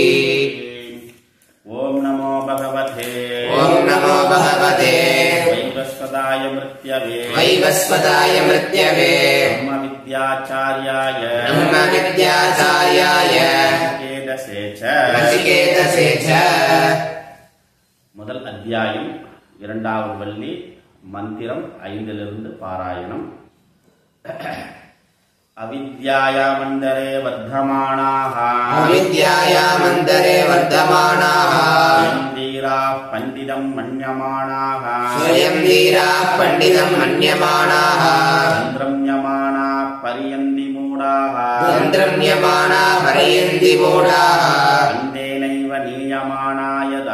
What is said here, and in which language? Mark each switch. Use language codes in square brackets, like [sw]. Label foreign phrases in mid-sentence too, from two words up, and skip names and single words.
[sa] ओम नमो भगवते वैवस्वताय मृत्यवे ब्रह्मविद्याचार्याय नचिकेतसे च। [ta] முதல் அத்தியாயம் இரண்டாவது வள்ளி மந்திரம் 5 பாராயணம். [sa] अविद्यायामन्तरे वर्तमानाः स्वयं वीराः पण्डितं मन्यमानाः दन्द्रम्यमाणाः परियन्ति मूढाः अन्धेनैव नीयमानाः